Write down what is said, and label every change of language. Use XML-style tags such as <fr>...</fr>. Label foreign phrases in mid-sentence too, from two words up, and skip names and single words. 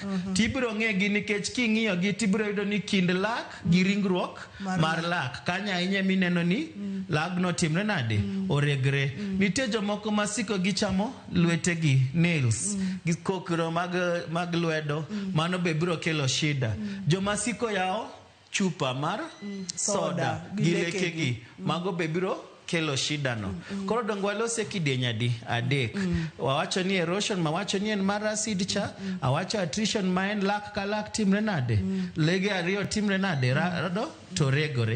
<luo>Tibiro ng'egi nikech king'iyo gi tibiro yudo ni kind lak gi ringruok mar lak. Kanya ahinya mineno ni lagno timre nade? Oregre. Nitie jomoko masiko gichamo lwetegi, nails, gi kokro mag lwedo. Mano be biro kelo shida. Jomasiko yao chupa mar soda gi lekegi. Mago be biro kelo shida no. Koro dongo walose kidieny adek. Wawacho ni erosion mawacho ni en mar acid cha. Awacho attrition ma en lak ka lak timre nade? Lege ariyo timre nade? Rado to regore.</luo>